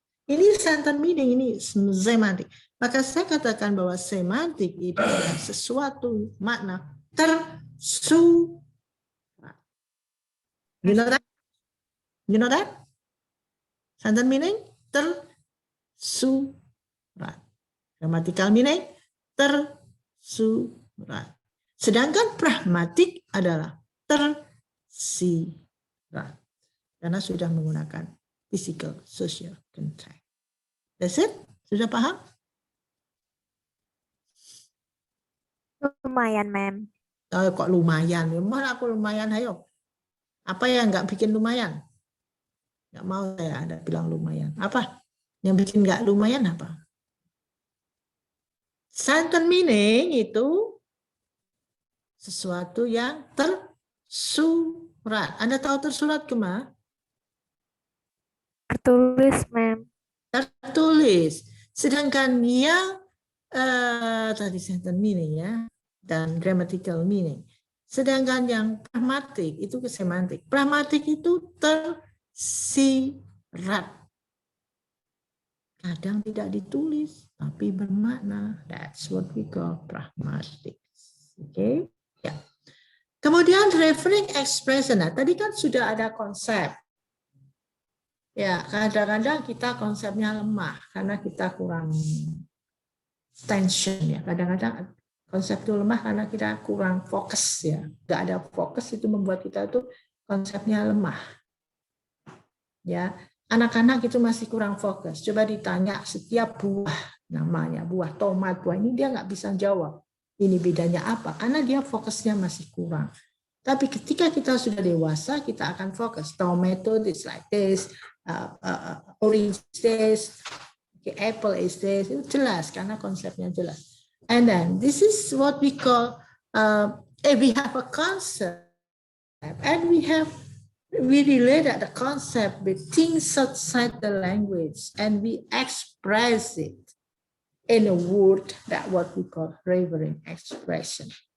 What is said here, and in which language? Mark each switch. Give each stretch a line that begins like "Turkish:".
Indonesian: Ini sentence meaning, ini semantik. Maka saya katakan bahwa semantik itu adalah sesuatu makna tersurat.
English: You know that? You know that?
Indonesian: Sentence meaning tersurat. Grammatical meaning tersurat. Sedangkan pragmatik adalah tersirat. Karena sudah menggunakan physical, social context.
English: That's it?
Indonesian: Sudah paham? Lumayan, ma'am. Oh, kok lumayan? Mana aku lumayan, ayo. Apa yang nggak bikin lumayan? Nggak mau saya ada bilang lumayan. Apa? Yang bikin nggak lumayan apa? Sentence meaning itu sesuatu yang tersurat. Anda tahu tersurat kemana? Tertulis, ma'am. Tertulis. Sedangkan yang tadi sentence meaning ya, dan grammatical meaning. Sedangkan yang pragmatik itu ke semantik. Pragmatik itu tersirat. Kadang tidak ditulis, tapi bermakna.
English: That's what we call pragmatic.
Indonesian: Oke. Ya. Kemudian referring expression. Nah, tadi kan sudah ada konsep. Ya, kadang-kadang kita konsepnya lemah karena kita kurang tension ya. Kadang-kadang konsep itu lemah karena kita kurang fokus ya. Nggak ada fokus itu membuat kita tuh konsepnya lemah. Ya, anak-anak itu masih kurang fokus. Coba ditanya setiap buah namanya, buah tomat, buah ini dia nggak bisa jawab. Ini bedanya apa? Karena dia fokusnya masih kurang. Tapi ketika kita sudah dewasa, kita akan fokus.
English: Tomato is like this, orange is this, apple is this.
Indonesian: Itu jelas karena konsepnya jelas.
English: And then this is what we call, we have a concept, and we relate the concept with things outside the language, and we express it in a word that what we call referring expression.